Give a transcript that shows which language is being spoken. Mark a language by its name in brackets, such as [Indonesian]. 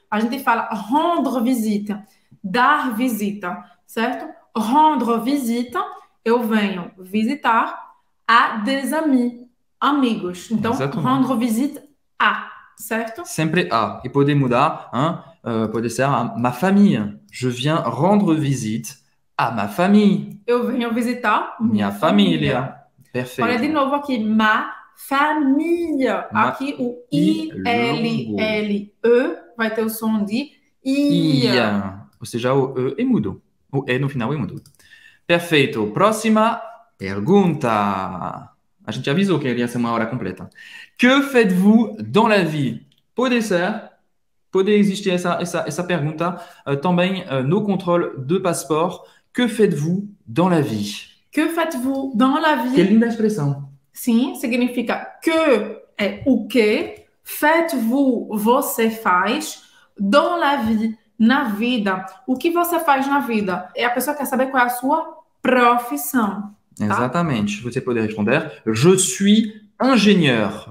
[Portuguese] A gente fala [French] rendre visite, [Portuguese] dar visita, certo? [French] Rendre visite, [Portuguese] eu venho visitar [French] a des amis. [Portuguese] amigos. Então, Exatamente. [French] rendre visite a, certo? [Portuguese] Sempre a. E pode mudar, hein? Pode ser [French] ma famille. Je viens rendre visite à ma famille. [Portuguese] Eu venho visitar Minha família. Perfeito. Olha de novo aqui, ma família. Ma- Aqui o I I-L-L-E vai ter o som de ia. Ou seja, o E é mudo. O E no final é mudo. Perfeito. Próxima pergunta. A gente avisou que iria ser uma hora completa. [French] Que faites-vous dans la vie? [Portuguese] Pode ser, pode existir essa pergunta também no controle de passeport. [French] Que faites-vous dans la vie? Que faites-vous dans la vie? [Portuguese] Que linda expressão. Sim, significa que é o que, [French] faites-vous, [Portuguese] você faz, [French] dans la vie, [Portuguese] na vida. O que você faz na vida? É a pessoa que quer saber qual é a sua profissão. Tá? Exatamente. Você pode responder, [French] je suis ingénieur.